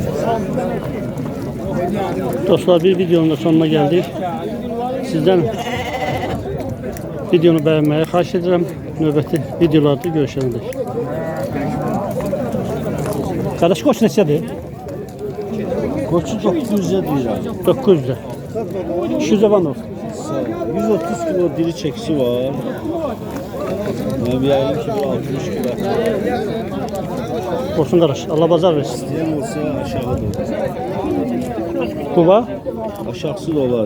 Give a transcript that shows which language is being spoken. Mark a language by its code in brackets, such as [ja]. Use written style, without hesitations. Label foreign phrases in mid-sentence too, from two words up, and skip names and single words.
[tr] Dostlar, bir videonun da sonuna geldik. Sizden videonu beğenmeyi [az] xahiş edirəm. Növbəti videolarda görüşənə dək. Qardaş, qoç neçədir? [tr] Koçu 900'e deyirəm. 900'də. 200 var mı? 130 kilo diri çekisi var. Ben bir ayım ki 60 kilo. [az] Olsun qardaş. Allah bazar versin. [tr] Diyen olsa aşağı da olur. [az] Quba? [tr] Aşağısı da olur.